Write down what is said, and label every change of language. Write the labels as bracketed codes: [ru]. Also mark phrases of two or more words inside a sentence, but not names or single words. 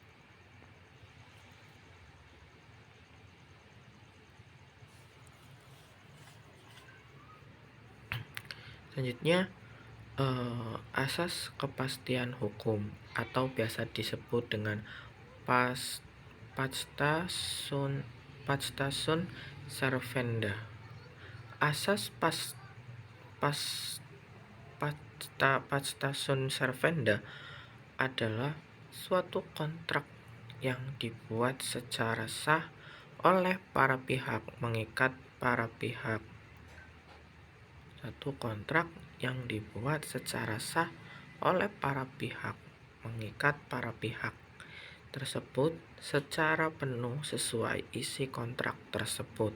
[id] Selanjutnya, asas kepastian hukum atau biasa disebut dengan [la] pacta sunt servanda. [id] Asas [la] pacta sunt servanda [id] adalah suatu kontrak yang dibuat secara sah oleh para pihak mengikat para pihak. Satu kontrak yang dibuat secara sah oleh para pihak mengikat para pihak tersebut secara penuh sesuai isi kontrak tersebut.